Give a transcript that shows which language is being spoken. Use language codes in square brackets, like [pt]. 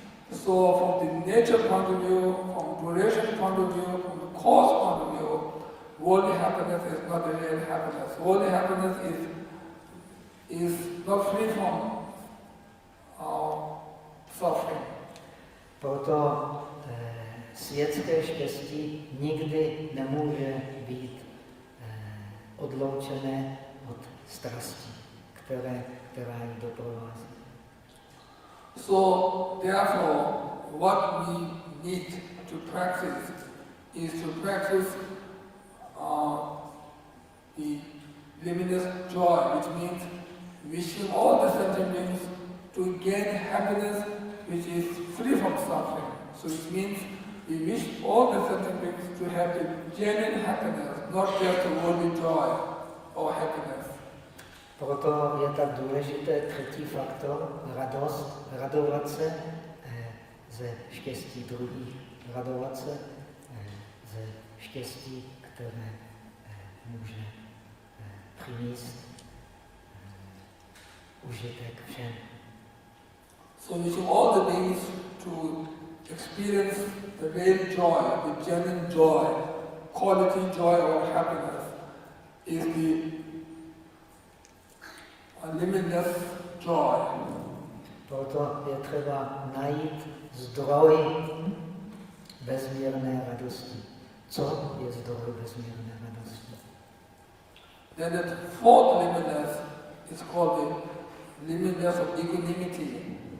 [en] So from the nature point of view, from duration point of view, from the cause point of view, worldly happiness is not the real happiness. Worldly happiness is not free from suffering. [cs] Proto světské štěstí nikdy nemůže být odloučené od strasti, která ji doprovází. [en] So therefore, what we need to practice is to practice the luminous joy, which means wishing all the sentient beings to gain happiness which is free from suffering. So it means we wish all the sentient beings to have the genuine happiness, not just a worldly joy or happiness. [cs] Proto je tak důležité třetí faktor, radost, radovat se ze štěstí druhých, radovat se ze štěstí, které může přinést užitek všem. [en] So we should all the beings to experience the real joy, the genuine joy, quality joy or happiness is the limitless joy. [cs] Proto je třeba najít zdroj bezmírné radosti. Co je zdroj bezmírné radosti? [en] Then the fourth limitless is called the limitless of equanimity.